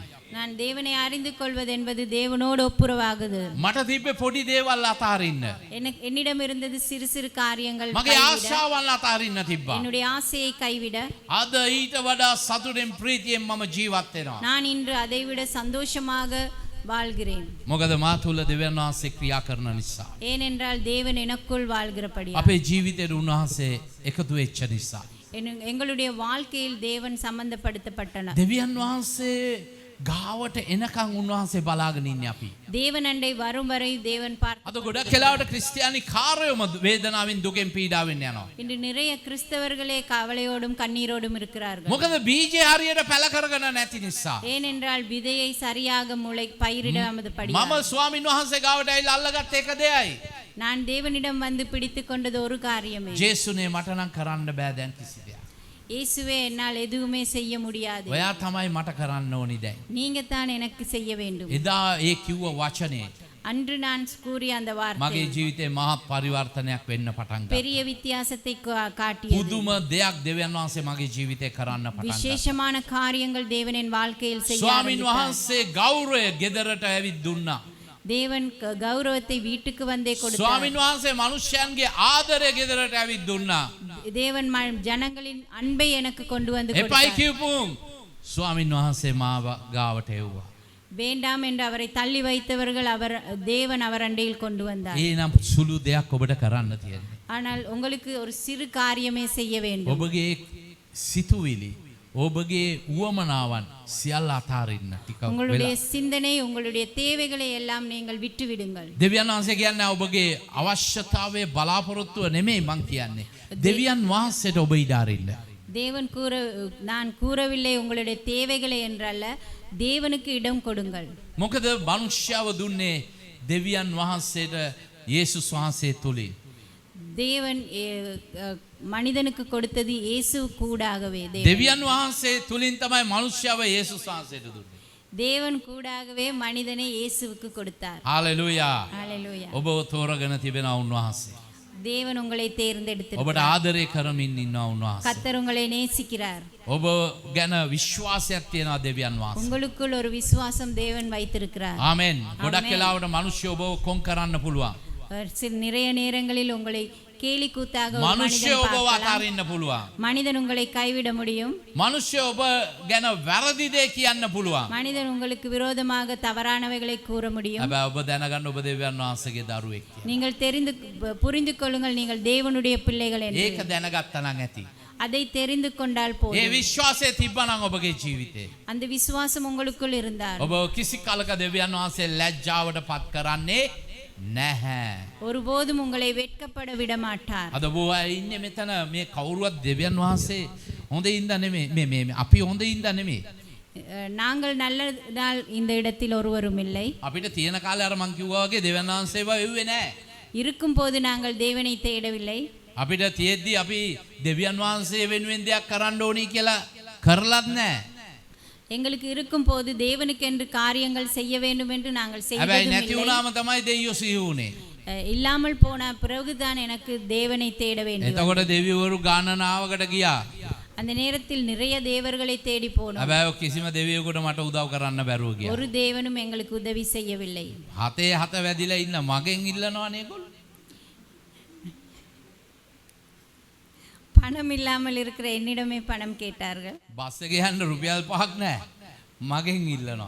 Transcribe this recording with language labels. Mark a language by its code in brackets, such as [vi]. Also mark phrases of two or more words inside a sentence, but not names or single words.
[ta] நான் தேவனை அறிந்து கொள்வது என்பது தேவனோடு ஒப்புரவாகுது. [si] මට තිබ්බේ පොඩි දේවල් අතාරින්න. [ta] என்னிடம் இருந்தது சிறு சிறு காரியங்கள் [si] මගේ [ta] கைவிட, [si] ආශාවල් අතාරින්න තිබ්බා. [ta] என்னுடைய ஆசையை கைவிட [si] අද ඊට වඩා සතුටෙන් ප්‍රීතියෙන් මම ජීවත් වෙනවා. [ta] நான் இன்று அதைவிட சந்தோஷமாக வாழ்கிறேன். [si] මොකද මා තුල දෙවියන් වහන්සේ ක්‍රියා කරන නිසා. [ta] ஏனென்றால் தேவன் எனக்குள் வாழ்கிறபடியா, [si] අපේ ජීවිතේට උන්වහන්සේ එකතු වෙච්ච නිසා. [ta] எங்களுடைய வாழ்க்கையில் தேவன் சம்பந்தப்படுத்தப்பட்டனர். [si] දෙවියන් වහන්සේ ගාවට එනකන් උන්වහන්සේ බලාගෙන ඉන්නේ අපි. [ta] தேவன் அண்டை வரும் வரை தேவன் [si] අද ගොඩක් වෙලාවට ක්‍රිස්තියානි කාර්යවම වේදනාවෙන් දුකෙන් පීඩාවෙන් යනවා. [ta] இன்று நிறைய கிறிஸ்தவர்களே கவலையோடும் கண்ணீரோடும் இருக்கிறார்கள். [si] මොකද බීජය හරියට පැල කරගෙන නැති නිසා. [ta] ஏனென்றால் விதையை சரியாக பயிரிடாமது படி. [si] මම ස්වාමින් වහන්සේ ගාවට ඇවිල්ලා අල්ලගත්ත එක දෙයයි. [ta] நான் தேவனிடம் வந்து பிடித்து கொண்டது ஒரு காரியமே. [si] ජේසුනේ මට නම් කරන්න බෑ දැන් කිසි දෙයක්. [ta] இயேசுவே, என்னால் எதுவுமே செய்ய முடியாது. [si] ඔයා තමයි මට කරන්න ඕනි දැන්. [ta] நீங்க தான் எனக்கு செய்ய வேண்டும். [si] එදා ඒ කිව්ව වචනේ [ta] அன்று நான் கூறிய அந்த வார்த்தை [si] මගේ ජීවිතේ මහත් පරිවර්තනයක් වෙන්න පටන් ගත්තා. [ta] பெரிய வித்தியாசத்தை காட்டியது. [si] පුදුම දෙයක් දෙවියන් වහන්සේ මගේ ජීවිතේ කරන්න පටන් ගත්තා. [ta] விசேஷமான காரியங்கள் தேவனின் வாழ்க்கையில் செய்ய [si] ස්වාමින් [ta] ஆரம்பித்தார். [si] වහන්සේ ගෞරවය ගෙදරට ඇවිත් දුන්නා. [ta] தேவன் கௌரவத்தை வீட்டுக்கு வந்தே கொடுத்தார். [si] ස්වාමින් වහන්සේ මිනිස්යන්ගේ ආදරය ගෙදරට ඇවිත් දුන්නා. [ta] தேவன் ஜனங்களின் அன்பை எனக்கு கொண்டு வந்து [si] එපයි [ta] கொடுத்தார். [si] කියපුම් ස්වාමින් වහන්සේ මාව ගාවට එව්වා. [ta] வேண்டாம் என்று அவரை தள்ளி வைத்தவர்கள் தேவன் அவர் அண்டையில் கொண்டு வந்தார். [si] එහෙනම් සුළු දෙයක් ඔබට කරන්න තියෙන්නේ. [ta] ஆனால் உங்களுக்கு ஒரு சிறு காரியமே செய்ய வேண்டும். [si] ඔබගේ සිතුවිලි ඔබගේ උවමනාවන් සියල්ල අතාරින්න ටිකක් [ta] உங்களுடைய [si] වෙලා. [ta] சிந்தனை, உங்களுடைய தேவைகளை எல்லாம் நீங்கள் விட்டு விடுங்கள். [si] දෙවියන් වහන්සේ කියන්නේ ඔබගේ අවශ්‍යතාවයේ බලාපොරොත්තුව නෙමෙයි මං කියන්නේ. දෙවියන් වහන්සේට ඔබ ඉඩ අරින්න. [ta] தேவன் நான் கூறவில்லை உங்களுடைய தேவைகளை என்றல்ல, தேவனுக்கு இடம் கொடுங்கள். [si] මොකද මනුෂ්‍යව දුන්නේ දෙවියන් වහන්සේට යේසුස් වහන්සේ තුලින්. [ta] தேவன் மனிதனுக்கு கொடுத்தது இயேசு கூடாகவே. [si] දෙවියන් වහන්සේ තුලින් තමයි මනුෂ්‍යව යේසුස් වහන්සේට දුන්නේ. [ta] தேவன் கூடாகவே மனிதனை இயேசுவுக்கு கொடுத்தார். [si] හාලෙලූයා. [ta] ஹalleluya. [si] ඔබව තෝරගෙන තිබෙනවා උන්වහන්සේ. [ta] தேவன் உங்களை [si] ඔබට [ta] தேர்ந்தெடுத்திருக்கிறார். [si] ආදරය කරමින් ඉන්නවා උන්වහන්සේ. [ta] கர்த்தர் உங்களை நேசிக்கிறார். [si] ඔබ ගැන විශ්වාසයක් තියෙනවා දෙවියන් වහන්සේ. [ta] உங்களுக்குள் ஒரு விசுவாசம் தேவன் வைத்திருக்கிறார். [si] ආමෙන්. ගොඩක් වෙලාවට මිනිස්සු ඔබව කොන් කරන්න පුළුවන්. [ta] நிறைய நேரங்களில் உங்களை கேலி கூத்தாக ஒரு [si] මිනිස්සු [ta] மனிதன் [si] ඔබව [ta] பார்க்கலாம். [si] අතාරින්න පුළුවන්. [ta] மனிதன் உங்களை கைவிட முடியும். [si] මිනිස්සු ඔබ ගැන වැරදි දේ කියන්න පුළුවන්. [ta] மனிதன் உங்களுக்கு விரோதமாக தவறானவைகளை கூற முடியும். [si] හැබැයි ඔබ දැනගන්න ඔබ දෙවියන් වහන්සේගේ දරුවෙක් කියලා. [ta] நீங்கள் புரிந்து கொள்ளுங்கள் நீங்கள் தேவனுடைய பிள்ளைகள் என்று. [si] ඒක දැනගත්තා නම් ඇති. [ta] அதை தெரிந்து கொண்டால் [si] ඒ [ta] போதும். [si] විශ්වාසය තිබ්බනම් ඔබගේ ජීවිතේ [ta] அந்த விசுவாசம் உங்களுக்குள் இருந்தால் [si] ඔබ කිසි කලක දෙවියන් වහන්සේ ලැජ්ජාවට පත් කරන්නේ නැහැ. [ta] ஒருபோதும் உங்களை வெட்கப்பட விட மாட்டார். [si] අද බොහෝ අය ඉන්නේ මෙතන මේ කවුරුවත් දෙවියන් වහන්සේ හොඳින්ද නෙමෙයි මේ අපි හොඳින්ද නෙමෙයි. [ta] நாங்கள் நல்ல நாள் இந்த இடத்தில் ஒருவரும் இல்லை. [si] අපිට තියෙන කාලේ අර මං කිව්වා වගේ දෙවියන් වහන්සේව එව්වේ නැහැ. [ta] இருக்கும்போது நாங்கள் தேவனை தேடவில்லை. [si] අපිට තියෙද්දි අපි දෙවියන් වහන්සේ වෙනුවෙන් දෙයක් කරන්න ඕනි කියලා කරලත් නැහැ. [ta] எங்களுக்கு இருக்கும்போது தேவனுக்கு என்று காரியங்கள் செய்ய வேண்டும் என்று நாங்கள் [si] හැබැයි [ta] செய்ததும் [si] නැති [ta] இல்லை. [si] වුණාම තමයි දෙවියෝ සිහි වුනේ. [ta] இல்லாமல் போன பிறகுதான் எனக்கு தேவனை தேட வேண்டும். [si] එතකොට දෙවිවරු ගණනාවකට ගියා. [ta] அந்த நேரத்தில் நிறைய தேவர்களை தேடி போனோம். [si] හැබැයි කිසිම දෙවියෙකුට මට උදව් කරන්න බැරුව ගියා. [ta] ஒரு தேவனும் எங்களுக்கு உதவி செய்யவில்லை. [si] හතේ හත වැදිලා ඉන්න මගෙන් ඉල්ලනවනේ ඒගොල්ලෝ. [ta] பணம் இல்லாமல் இருக்கிற என்னிடமே பணம் கேட்டார்கள். [si] බස් එකේ යන්න රුපියල් 5ක් නැහැ. මගෙන් ඉල්ලනවා.